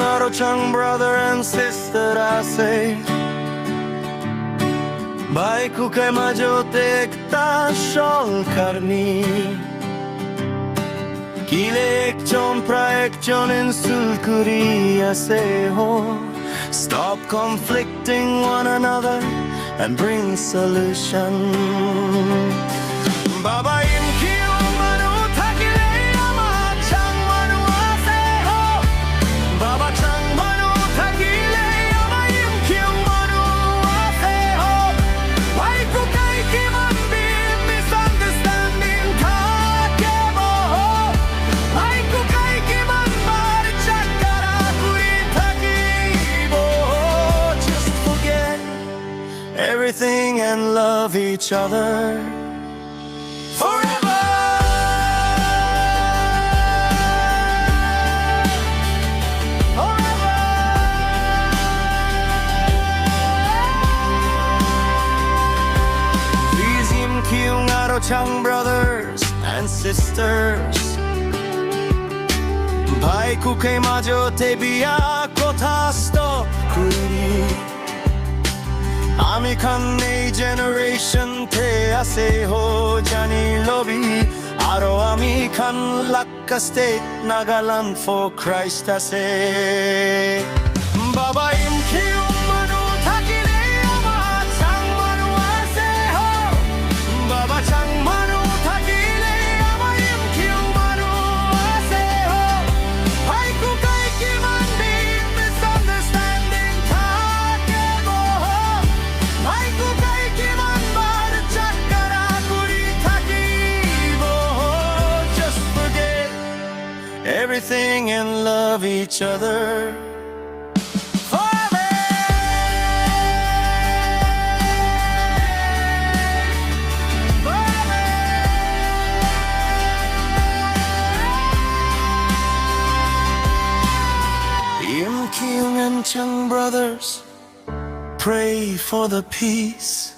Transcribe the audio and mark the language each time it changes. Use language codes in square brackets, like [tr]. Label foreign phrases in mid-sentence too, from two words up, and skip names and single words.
[en] Chang, brother and sister, I say. [nag] Baik ku kay majote ekta shol karni. Kile ekjon pra ekjonen sulkuri ase ho. [en] Stop conflicting one another and bring solution. [nag] Baba Yimkhiung manu thakile ama chang manu ase ho. Baba chang manu thakile ama Yimkhiung manu ase ho. Why ku kai ki man bi misunderstanding thake bo ho. Why ku kai ki man mar chakara kuri thaki bo ho. [en] Just forget everything and love each other forever. Forever. These Yimkhiung and Chang brothers and sisters, [nag] bhai ku ke majote biya kotha stop kuri. Ami khan ei generation te ase ho jani lobby. Aro ami khan lakka state Nagaland for Christ ase. Baba Yimkhiung manu thakile ama chang manu ase ho. Baba chang manu thakile ama Yimkhiung manu ase ho. Bhai ku kai ki man bi misunderstanding thake bo ho. Bhai ku kai ki man bar chakara kuri thaki bo ho. [en] Just forget everything and love each other forever. Forever. Yimkhiung and Chang brothers, pray for the peace.